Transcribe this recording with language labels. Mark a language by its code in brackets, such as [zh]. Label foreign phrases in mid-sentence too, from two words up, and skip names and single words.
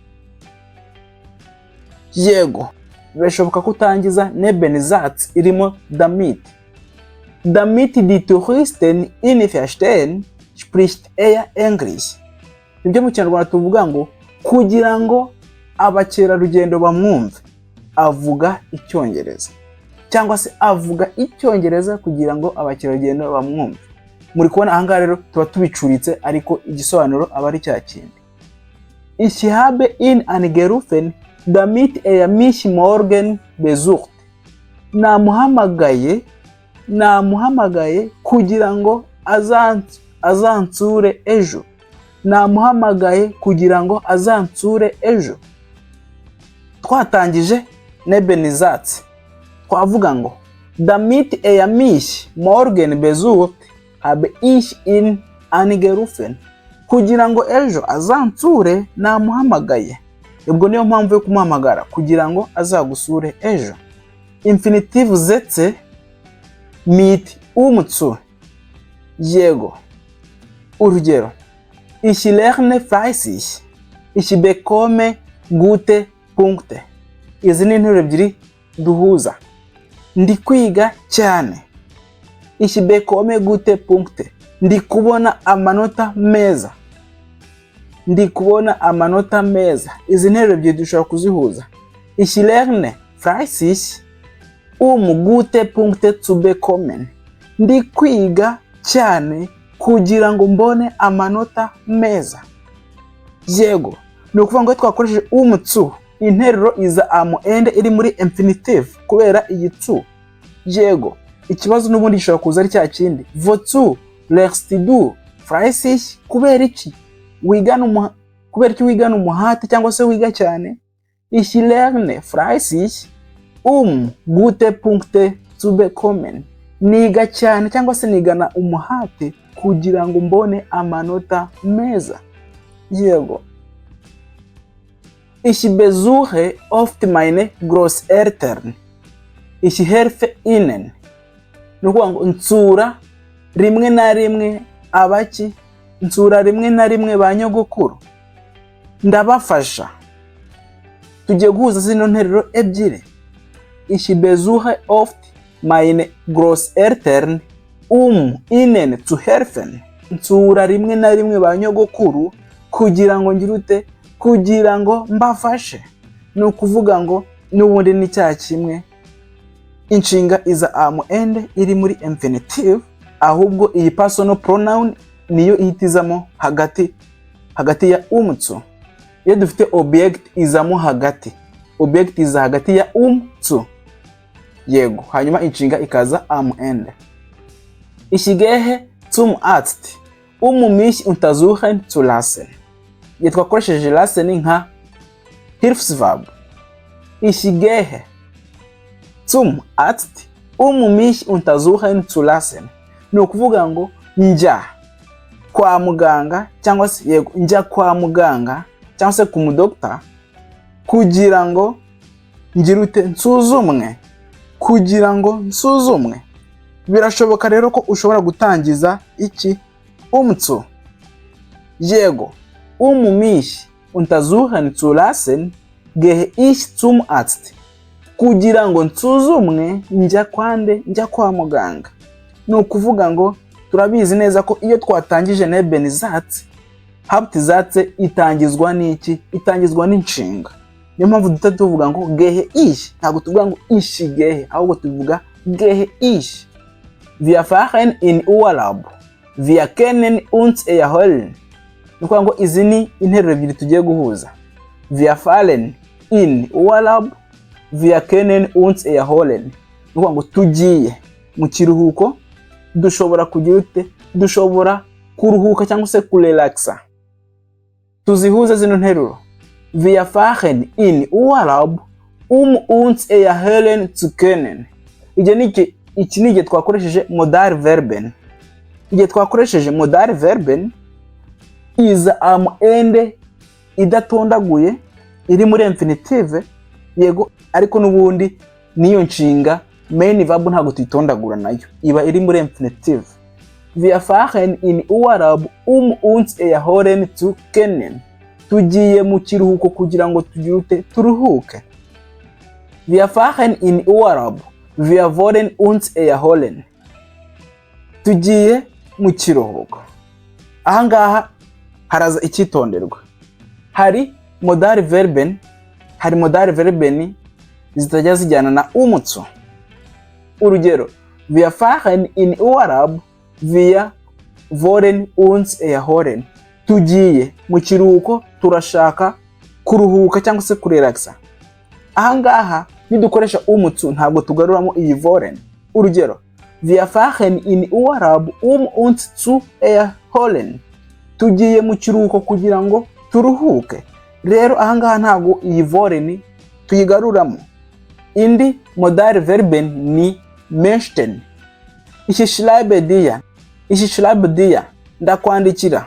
[rw] Yego, birashoboka kutangiza Nebensatz irimo damit. [de] Damit die Touristen ihn verstehen, spricht English. [rw] Nibyo mu Kinyarwanda tuvuga ngo kugira ngo abakerarugendo bamwumve avuga icyongereza, cyangwa se avuga icyongereza kugira ngo abakerarugendo bamwumve. Muri kubona aha ngaha rero tuba tubicuritse ariko igisobanuro aba ari cya kindi. [de] Ich habe ihn angerufen damit mich morgen besucht. [rw] Namuhamagaye kugira ngo azansure ejo. Namuhamagaye kugira ngo azansure ejo. Twatangije Nebensatz. Twavuga ngo [de] damit mich morgen besucht habe ich ihn angerufen. [rw] Kugira ngo ejo azansure namuhamagaye. Ubwo niyo mpamvu yo kumuhamagara kugira ngo azagusure ejo. [de] Infinitive Sätze mit zu. [rw] Yego, urugero. [de] Ich lerne fleißig. Ich bekomme gute Punkte. [rw] Izi ni interuro ebyiri duhuza. Ndi kwiga cyane. [de] Ich bekomme gute Punkte. [rw] Ndi kubona amanota meza. Ndi kubona amanota meza. Izi interuro ebyiri dushobora kuzihuza. [de] Ich lerne fleißig gute Punkte zu bekommen. [rw] Ndi kwiga cyane kugira ngo mbone amanota meza. Yego, ni ukuvuga ngo twakoresheje zu, interuro iza [de] am end [rw] iri muri infinitive kubera iyi zu. Yego, ikibazo n'ubundi gishobora kuza ari cya kindi. [de] Wozu lernst du fleißig? [rw] Kubera iki wigana umuhate cyangwa se wiga cyane? [de] Ich lerne fleißig gute Punkte zu bekommen. [rw] Niga cyane cyangwa se nigana umuhate kugira ngo mbone amanota meza. Yego. [de] Ich besuche oft meine Großeltern. Ich helfe ihnen. [rw] Nukuvuga ngo nsura rimwe na rimwe abaki, nsura rimwe na rimwe ba nyogokuru, ndabafasha. Tugiye guhuza zino nteruro ebyiri. [de] Ich besuche oft meine Großeltern ihnen zu helfen. [rw] Nsura rimwe na rimwe ba nyogokuru kugira ngo ngirute, kugira ngo mbafashe. Ni ukuvuga ngo n'ubundi ni cya kimwe, inshinga iza [de] am end [rw] iri muri infinitive, ahubwo iyi [en] personal pronoun [rw] niyo ihitizamo hagati ya zu. Iyo dufite object izamo hagati, object iza hagati ya zu. Yego, hanyuma inshinga ikaza [de] am end. Ich gehe zum Arzt mich untersuchen zu lassen. [rw] Iyo twakoresheje lassen nka Hilfsverb. [de] Ich gehe zum Arzt mich untersuchen zu lassen. [rw] Ni ukuvuga ngo njya kwa muganga, cyangwa se yego njya kwa muganga cyangwa se ku mudokita kugira ngo ngirute nsuzumwe, kugira ngo nsuzumwe. Birashoboka rero ko ushobora gutangiza iki zu. [de] Yego, mich untersuchen zu lassen gehe ich zum Arzt. [rw] Kugira ngo nsuzumwe njya kwande, njya kwa muganga. Ni ukuvuga ngo turabizi neza ko iyo twatangije Nebensatz, Hauptsatz itangizwa n'iki? Itangizwa n'inshinga. Niyo mpamvu duhita tuvuga ngo [de] gehe ich, [rw] ntabwo tuvuga ngo [de] ich gehe, [rw] ahubwo tuvuga [de] gehe ich. Wir fahren in Urlaub. Wir können uns erholen. [rw] Ni ukuvuga ngo izi ni interuro ebyiri tugiye guhuza. [de] Wir fahren in Urlaub. Wir können uns erholen. [rw] Ni ukuvuga ngo tugiye mu kiruhuko, dushobora kugira ute? Dushobora kuruhuka cyangwa se kurelaxa. Tuzihuze zino nteruro. [de] Wir fahren in Urlaub uns erholen zu können. [rw] Iki ni igihe twakoresheje [de] modal verben. [rw] Igihe twakoresheje [de] modal verben [rw] iza [de] am end [rw] idatondaguye, iri muri infinitive. Yego, ariko n'ubundi niyo nshinga [en] main verb [rw] ntabwo tuyitondagura nayo, iba iri muri infinitive. [de] Wir fahren in Urlaub uns erholen zu können. [rw] Tugiye mu kiruhuko kugira ngo tugirute turuhuke. [de] Wir fahren in Urlaub. Wir wollen uns erholen. [rw] Tugiye mu kiruhuko. Ahangaha haraza icyitonderwa. Hari [de] modal verben [rw] zitajya zijyana na zu. [de] Urugero, wir fahren in Urlaub, wir wollen uns erholen. [rw] Tugiye mu kiruhuko, turashaka kuruhuka cyangwa se kurelaxa. Ahangaha nidukoresha zu ntabwo tugaruramo iyi wollen. [de] Urugero, wir fahren in Urlaub uns zu erholen. [rw] Tugiye mu kiruhuko kugira ngo turuhuke. Rero ahangaha ntabwo iyi wollen tuyigaruramo. Indi [de] modal verben [rw] ni möchten. [de] Ich schreibe dir, ndakwandikira.